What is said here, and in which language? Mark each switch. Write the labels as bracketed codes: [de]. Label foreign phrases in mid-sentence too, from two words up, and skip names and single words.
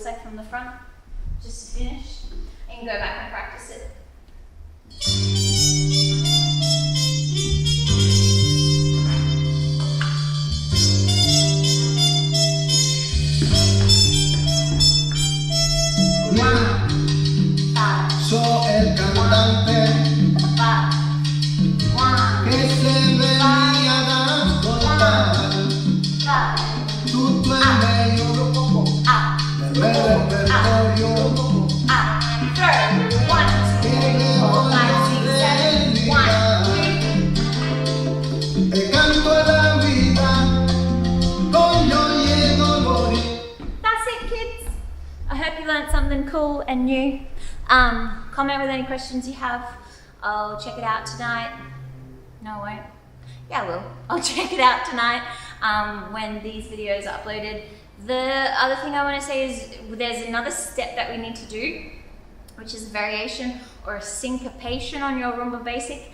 [en] from the front, just to finish. And you can go back and practice it. [es] Soy el cantante que se venía dando [it] tutto il meglio del repertorio che le voglio dedicare e canto la vita con gioie e dolori. [en] That's it, kids. I hope you learned something cool and new. Comment with any questions you have. I'll check it out tonight. No, I won't. Yeah, I will. I'll check it out tonight when these videos are uploaded. The other thing I want to say is there's another step that we need to do, which is a variation or a syncopation on your Rumba Basic.